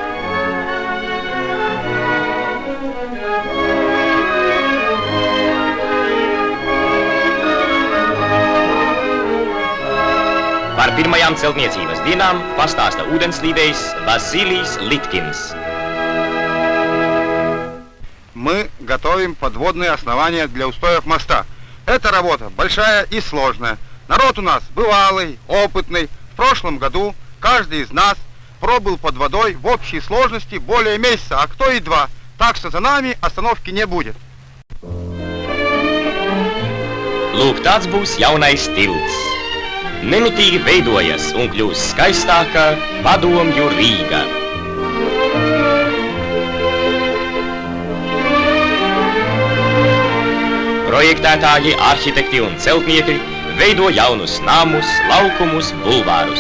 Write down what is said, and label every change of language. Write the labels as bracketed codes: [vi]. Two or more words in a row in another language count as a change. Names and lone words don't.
[lv] Par pirmajām celtniecības dienām pastāsta ūdenslīdējs Vasilijs Litkins. [ru] Мы готовим подводные основания для устоев моста. Эта работа большая и сложная. Народ у нас бывалый, опытный. В прошлом году каждый из нас пробыл под водой в общей сложности более месяца, а кто и 2. Так что за нами остановки не будет. [lv] Lūk, tāds būs jaunais tilts. Nemitīgi veidojas un kļūst skaistāka Padomju Rīga. Projektētāji, arhitekti un celtnieki veido jaunus namus, laukumus, bulvārus.